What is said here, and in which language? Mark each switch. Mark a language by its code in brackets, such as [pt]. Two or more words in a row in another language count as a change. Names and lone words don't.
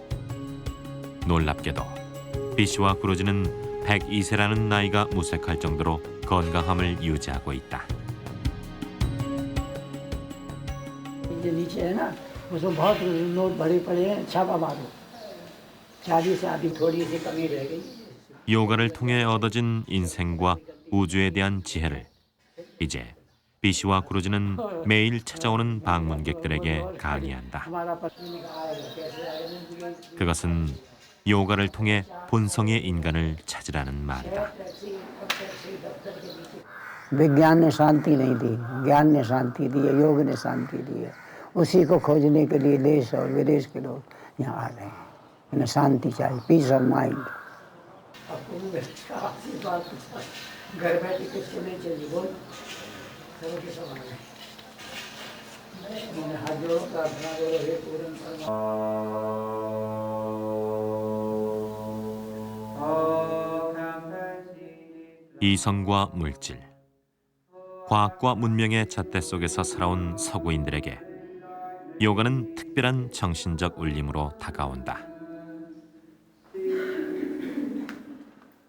[ko] 놀랍게도 비시와 구루지는 102세라는 나이가 무색할 정도로 건강함을 유지하고 있다. [hi] जो नीचे है ना उसमें बहुत नोट बड़े पड़े हैं, छापा मारो। 40 से अभी थोड़ी सी कमी रह गई। [ko] 요가를 통해 얻어진 인생과 우주에 대한 지혜를 이제 비시와 구루지는 매일 찾아오는 방문객들에게 강의한다. 그것은 요가를 통해 본성의 인간을 찾으라는 말이다. [hi] विज्ञान ने शांति नहीं दी, ज्ञान ने शांति दी है, योग ने शांति दी है। उसी को खोजने के लिए देश और विदेश के लोग यहाँ आ रहे हैं। उन्हें शांति चाहिए, [en] peace of mind. [hi] घर बैठे किसको नहीं चाहिए बोल, सबके समान है। हाथ जोड़ो, प्रार्थना करो, हे पूर्ण [ko] 이성과 물질, 과학과 문명의 잣대 속에서 살아온 서구인들에게 요가는 특별한 정신적 울림으로 다가온다.